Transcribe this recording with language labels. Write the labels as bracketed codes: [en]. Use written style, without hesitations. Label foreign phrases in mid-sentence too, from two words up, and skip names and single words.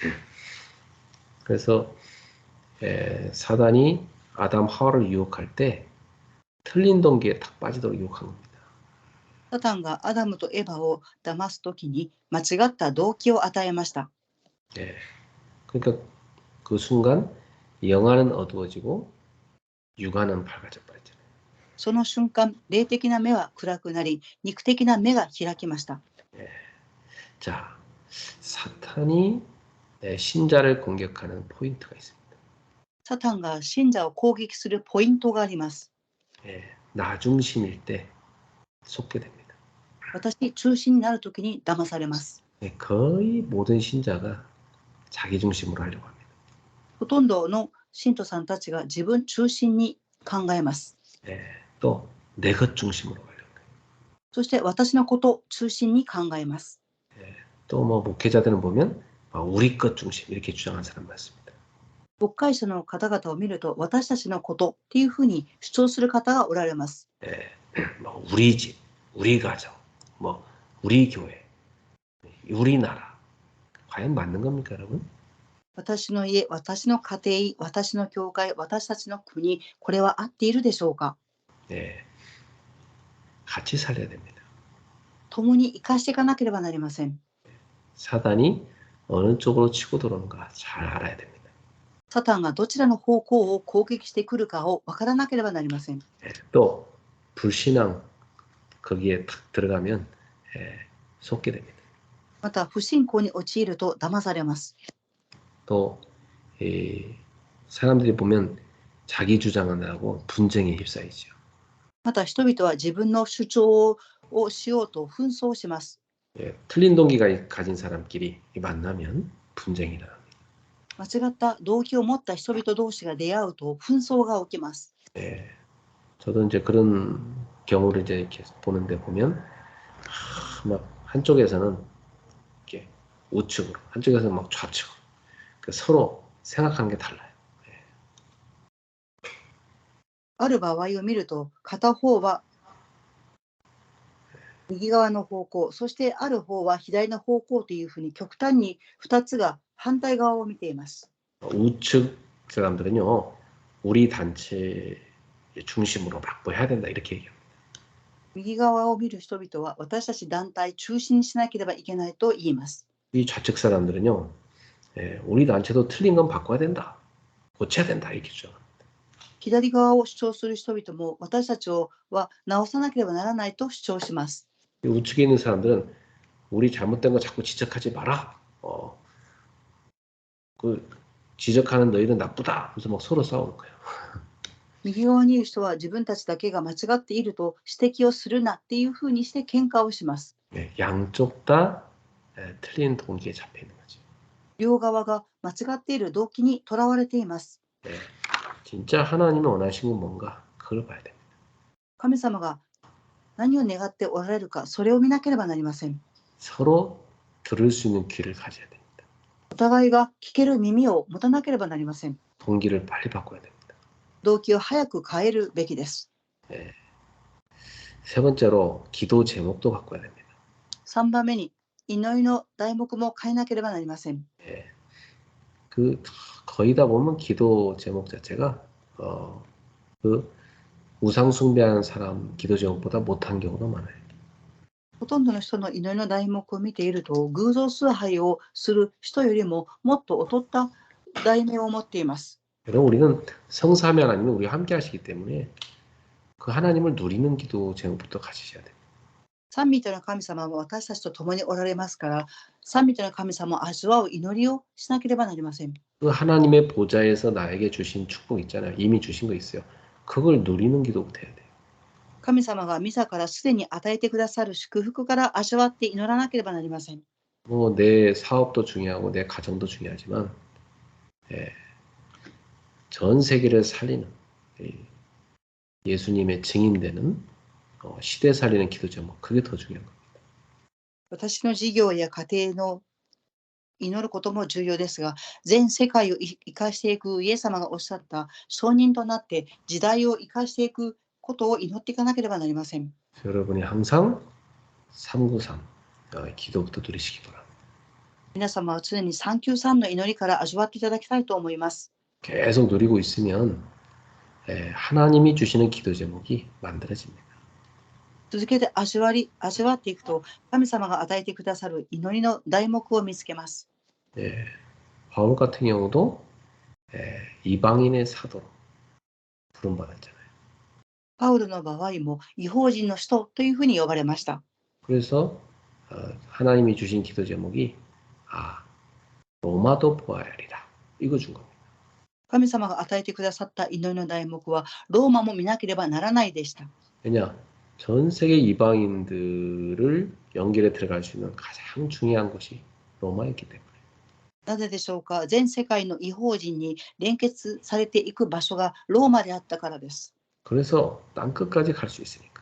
[ko] 그래서 사단이 아담 하와를 유혹할 때 틀린 동기에 탁 빠지도록 유혹한 겁니다. [ja] サタンがアダムとエバを騙すときに間違った動機を与えました。 [ko] 예. 그러니까 그 순간 영안은 어두워지고 육안은 밝아져 버렸잖아요. [ja] その瞬間、霊的な目は暗くなり、肉的な目が開きました。 [ko] 예. 자, 사탄이 신자를 공격하는 포인트가 있습니다. [ja] サタンが信者を攻撃するポイントがあります。 [ko] 예. 나 중심일 때 속게 됩니다. [ja] 私中心になるときに騙されます。 [ko] 예. 거의 모든 신자가 자기 중심으로 하려고 합니다. [ja] ほとんどの信徒さんたちが自分中心に考えます。 [ko] 예. 또 내 것 중심으로 하려고 해요. [ja] そして私のこと中心に考えます。 [ko] 예. 또 뭐 목회자들은 보면 우리 것 중심 이렇게 주장하는 사람 많습니다. [ja] 牧会者の方々を見ると、私たちのことっていうふうに主張する方がおられます。 [ko] 예. 뭐 우리 집, 우리 가정, 뭐 우리 교회, 우리나라 과연 맞는 겁니까, 여러분? [ja] 私の家、私の家庭、私の教会、私たちの国、これは合っているでしょうか。 [ko] 예. 같이 살려야 됩니다. [ja] 共に生かしていかなければなりません。 [ko] 사단이 어느 쪽으로 치고 들어오는가 잘 알아야 됩니다. [ja] サタンがどちらの方向を攻撃してくるかを分からなければなりません。 [ko] 예. 또 불신앙 거기에 탁 들어가면 속게 됩니다. [ja] また不信仰に陥ると騙されます。 [ko] 또 사람들이 보면 자기 주장을 하고 분쟁에 휩싸이죠. [ja] また人々は自分の主張をしようと紛争します。 [ko] 예, 틀린 동기가 가진 사람끼리 만나면 분쟁이 나옵니다. [ja] 間違った動機を持った人々同士が出会うと紛争が起きます。 [ko] 예, 저도 이제 그런 경우를 이제 이렇게 보는데 보면 막 한쪽에서는 이렇게 우측으로, 한쪽에서는 막 좌측으로 서로 생각하는 게 달라요. [ja] ある場合を見ると、片方は右側の方向、そしてある方は左の方向というふうに極端に2つが反対側を見ています。 [ko] 우측 사람들은요, 우리 단체 중심으로 확보해야 된다 이렇게 얘기합니다. [ja] 右側を見る人々は私たち団体中心にしなければいけないと言います。 [ko] 이 좌측 사람들은요, 우리 단체도 틀린 건 바꿔야 된다, 고쳐야 된다 이렇게 주장합니다. [ja] 左側を主張する人々も私たちは直さなければならないと主張します。 [ko] 이 우측에 있는 사람들은 우리 잘못된 거 자꾸 지적하지 마라. 그 지적하는 너희는 나쁘다. 그래서 막 서로 싸우는 거예요. [ja] 右側にいる人は自分たちだけが間違っていると指摘をするなっていうふうにして喧嘩をします。 [ko] 양쪽 다 틀린 동기에 잡혀 있는 거죠. [ja] 両側が間違っている動機にとらわれています。 [ko] 진짜 하나님이 원하시는 건 뭔가 그걸 봐야 됩니다. [ja] 神様が何を願っておられるか、それを見なければなりません。 [ko] 서로 들을 수 있는 귀를 가져야 됩니다. [ja] お互いが聞ける耳を持たなければなりません。 [ko] 동기를 빨리 바꿔야 됩니다. [ja] 動機を早く変えるべきです。 [ko] 세 번째로 기도 제목도 바꿔야 됩니다. [ja] 3 番目に祈りの題目も変えなければなりません。 [ko] 그 거의 다 보면 기도 제목 자체가 그 우상 숭배하는 사람 기도 제목보다 못한 경우가 많아요. [ja] ほとんどの人の祈りの題目を見ていると、偶像崇拝をする人よりももっと劣った題名を持っています。 [ko] 여러분, 우리는 성삼위 하나님이 우리와 함께 하시기 때문에 그 하나님을 누리는 기도 제목부터 가지셔야 돼요. [ja] 三位一体の神様は私たちと共におられますから、三位一体の神様を味わう祈りをしなければなりません。 [ko] 그 하나님의 보좌에서 나에게 주신 축복 있잖아요. 이미 주신 거 있어요. 그걸 누리는 기도부터 해야 돼요. [ja] 神様が自らすでに与えてくださる祝福から味わって祈らなければなりません。 [ko] 뭐 내 사업도 중요하고 내 가정도 중요하지만 예, 전 세계를 살리는 예수님의 증인되는 시대 살리는 기도 제목 그게 더 중요한 겁니다. [ja] 私の事業や家庭の祈ることも重要ですが、全世界を生かしていくイエス様がおっしゃった証人となって時代を生かしていくことを祈っていかなければなりません。 [ko] 여러분이 항상 393 기도부터 누리시기 바랍니다. [ja] 皆様は常に393の祈りから味わっていただきたいと思います。 [ko] 계속 누리고 있으면 하나님이 주시는 기도 제목이 만들어집니다. [ja] 続けて味わっていくと、神様が与えてくださる祈りの題目を見つけます。 [ko] 바울 같은 경우도 이방인의 사도로 부름받았잖아요. [ja] パウロの場合も異邦人の使徒というふうに呼ばれました。 [ko] 그래서 하나님이 주신 기도 제목이 로마도 보아야 하리라. 이거 준 겁니다. [ja] 神様が与えてくださった祈りの題目はローマも見なければならないでした。 [ko] 왜냐? 전 세계 이방인들을 연결에 들어갈 수 있는 가장 중요한 곳이 로마였기 때문에. [ja] なぜでしょうか。全世界の異邦人に連結されていく場所がローマであったからです。 [ko] 그래서 땅 끝까지 갈 수 있으니까.